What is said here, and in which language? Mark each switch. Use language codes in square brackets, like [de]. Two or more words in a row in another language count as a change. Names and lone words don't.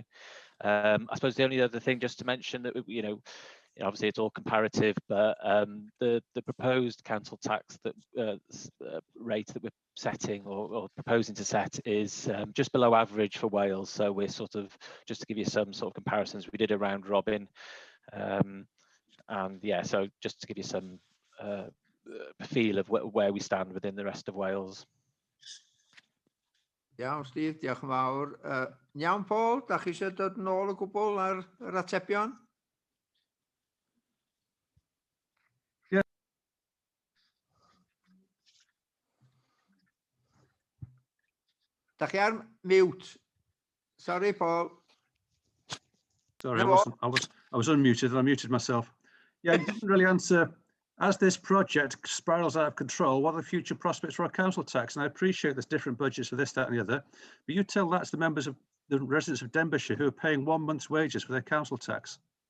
[en] I suppose the only other thing just to mention that obviously it's all comparative, but the proposed council tax that rate that we're setting or proposing to set is just below average for Wales. So we're sort of, just to give you some sort of comparisons, we did a round robin, and yeah, so just to give you some feel of where we stand within the rest of Wales. [cy] Iawn, Steve, diolch yn fawr. Iawn, Paul, da chi eisiau dod nôl o gwbl ar yr atebion? Da chi ar mute. [en] Sorry, Paul. Sorry, I was unmuted and I muted myself. Yeah, it didn't really answer As this project spirals out of control, what are the future prospects for our council tax? And I appreciate there's different budgets for this, that and the other, but you tell that to the members of the residents of Denbighshire who are paying 1 month's wages for their council tax.